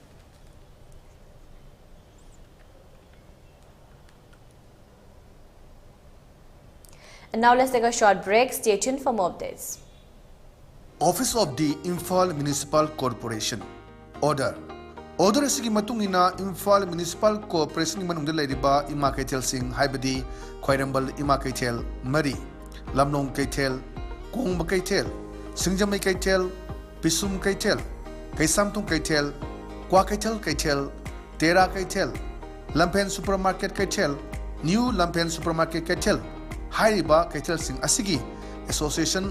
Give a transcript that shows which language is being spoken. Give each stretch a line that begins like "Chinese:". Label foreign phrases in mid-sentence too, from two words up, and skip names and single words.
English: And now let's take a short break. Stay tuned for more updates. Office of the Imphal Municipal Corporation. Order.
Manipuri: Order asigi matungina Imphal Municipal Corporation manungda leiriba ima kaithel sing haibadi Khwairambal ima kaithel Mari, Lamnong kaithel, Kongba kaithel, Singjamai kaithel, Pisum kaithel, Kaisamtung kaithel, Kwa kaithel, Tera kaithel, Lampen Supermarket kaithel, New Lampen Supermarket kaithel, Hairiba kaithel sing asigi Association